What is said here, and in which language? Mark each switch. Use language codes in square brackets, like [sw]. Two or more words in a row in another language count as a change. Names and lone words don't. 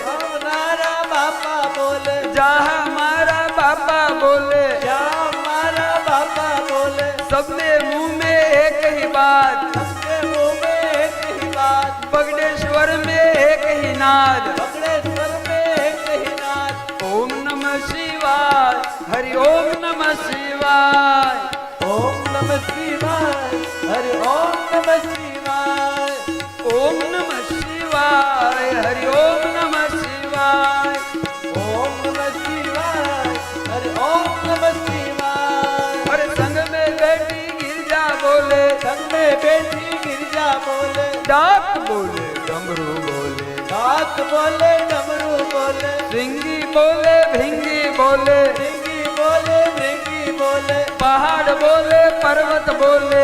[hi] नारा बाबा बोले, जहा मारा बापा बोले, श्याम मारा बाबा बोले, सबने मुंह में एक ही बात, सबके मुंह में एक ही बात, बगडेश्वर में एक ही नाद, बगड़ेश्वर में एक ही नाद। [sa] ओम नमः शिवाय, हरि ओम नमः शिवाय, ओम नमः शिवाय, हरि ओम नमः शिवाय, ओम नमः शिवाय, हरि ओम नमः शिवाय, ओम नमः शिवाय, हरि ओम नमः शिवाय। [hi] और संग में बैठी गिरजा बोले, संग में बैठी गिरजा बोले, डाक बोले डमरू बोले, डाक बोले डमरू बोले, सिंगी बोले भिंगी बोले, सिंगी बोले भृंगी बोले, पहाड़ बोले पर्वत बोले,